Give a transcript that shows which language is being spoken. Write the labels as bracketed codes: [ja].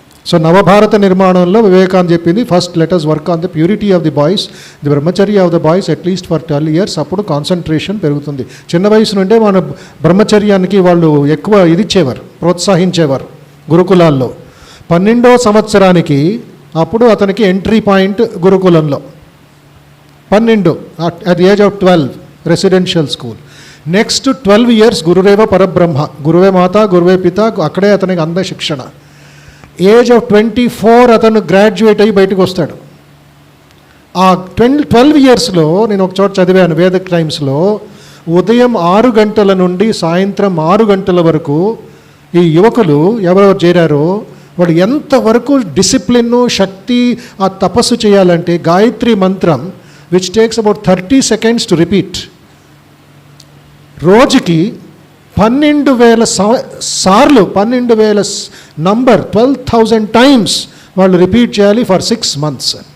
[te] So నవభారత నిర్మాణంలో వివేకానంద చెప్పింది, [en] first let us work on the purity of the boys, the brahmacharya of the boys at least for 12 years, [te] అప్పుడు concentration పెరుగుతుంది. చిన్న వయసు నుండే మన బ్రహ్మచర్యానికి వాళ్ళు ఎక్కువ ఇచ్చేవారు, ప్రోత్సహించేవారు గురుకులాల్లో. 12వ సంవత్సరానికి అప్పుడు అతనికి ఎంట్రీ పాయింట్ గురుకులంలో. [en] 12 at the age of 12 residential school. Next 12 years [te] గురురేవ పరబ్రహ్మ, గురువే మాత గురువే పిత, అక్కడే అతనికి అంద శిక్షణ. ఏజ్ ఆఫ్ 24 అతను గ్రాడ్యుయేట్ అయ్యి బయటకు వస్తాడు. ఆ 12 yearsలో నేను ఒక చోట చదివాను వేదిక్ టైమ్స్లో, ఉదయం 6 గంటల నుండి సాయంత్రం 6 గంటల వరకు ఈ యువకులు ఎవరెవరు చేరారో వాళ్ళు ఎంతవరకు డిసిప్లిన్, శక్తి, ఆ తపస్సు చేయాలంటే గాయత్రి మంత్రం [en] which takes about 30 seconds to repeat, [te] రోజుకి 12,000 సార్లు, 12,000 నంబర్, 12,000 times వాళ్ళు రిపీట్ చేయాలి ఫర్ 6 months.